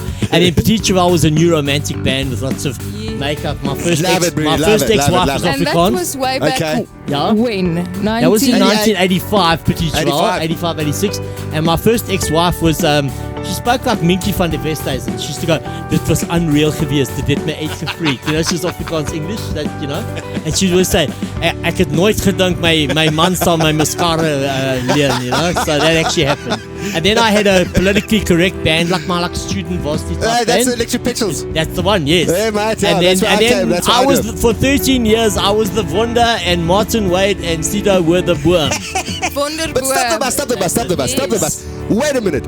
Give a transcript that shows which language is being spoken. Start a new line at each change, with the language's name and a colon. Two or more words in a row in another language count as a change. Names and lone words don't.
English: And then Petit Cheval was a new romantic band with lots of makeup. My first ex-wife was Afrikaans. And that was way back when? That was in 1985, Petit Cheval, 85, 86. And my first ex-wife was, she spoke like Minky van der Westhuizen. She used to go,
Afrikaans: dit was unreal geweest, dit het my uitgefreak.
English: You know, she's Afrikaans English, you know. And she would say,
Afrikaans: ek het nooit gedink my man sal my mascara leer,
English: you know. So that actually happened. And then I had a politically correct band, like my student varsity type that's band. Electric Pixels. That's the one, yes. Yeah, mate, and then I was for 13 years, I was the Wonder, and Martin Wade and Sido were the Boom. But stop the bus. Wait a minute.